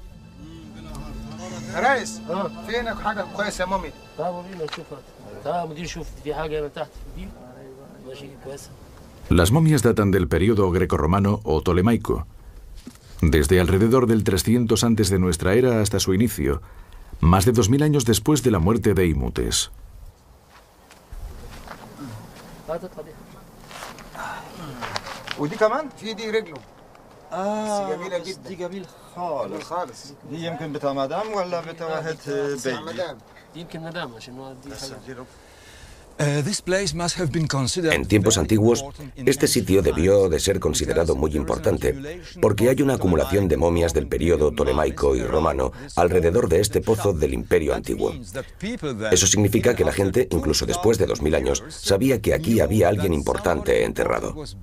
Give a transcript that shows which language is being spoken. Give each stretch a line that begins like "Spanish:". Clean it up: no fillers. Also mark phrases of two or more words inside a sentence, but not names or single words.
Spanish: Las momias datan del período grecorromano o tolemaico, desde alrededor del 300 antes de nuestra era hasta su inicio, más de 2000 años después de la muerte de Imhotep.
Arabic: ودي كمان في دي رجله بس جميله جدا دي جميل خالص دي يمكن بتاع مدام ولا بتاع واحد بيبي مدام يمكن مدام عشان هو دي
Spanish: En tiempos antiguos, este sitio debió de ser considerado muy importante, porque hay una acumulación de momias del período tolemaico y romano alrededor de este pozo del Imperio Antiguo. Eso significa que la gente, incluso después de 2000 años, sabía que aquí había alguien importante enterrado.